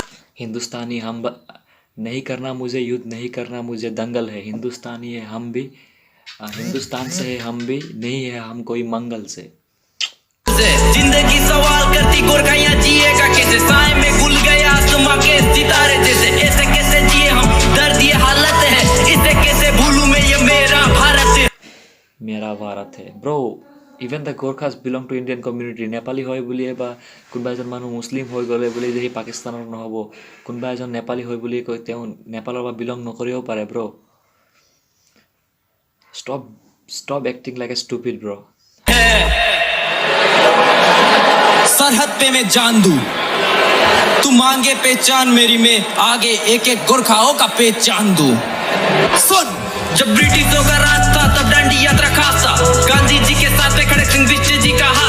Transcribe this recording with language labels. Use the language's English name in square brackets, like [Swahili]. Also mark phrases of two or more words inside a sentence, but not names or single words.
[Hindi] हिंदुस्तानी हम नहीं करना मुझे युद्ध नहीं करना मुझे दंगल है हिंदुस्तानी है हम भी हिंदुस्तान से है हम भी नहीं है हम कोई मंगल से जिंदगी सवाल करती गोरखा यहाँ जिएगा कैसे साए में घुल गया आसमां के सितारे जैसे ऐसे कैसे जिए हम दर्द ये हालत है इसे कैसे भूलूं मैं ये मेरा भारत है [English] Bro even the Gorkhas belong to Indian community [Assamese] নেপালী হয় বুলিয়ে বা কোনোবা এজন মানুহ মুছলিম হৈ গ'লে বুলি যে সি পাকিস্তানৰ নহ'ব কোনোবা এজন নেপালী হয় বুলি কৈ তেওঁ নেপালৰ পৰা বিলং নকৰিব পাৰে [English] Bro stop acting like a stupid bro [Hindi] सरहद पे मैं जान दूं तू मांगे पहचान मेरी मैं आगे एक एक गोरखाओं का पहचान दूं सुन जब ब्रिटिशों का राज था तब डांडी यात्रा खास था गांधी जी के साथ में खड़क सिंह बिष्ट जी का हाथ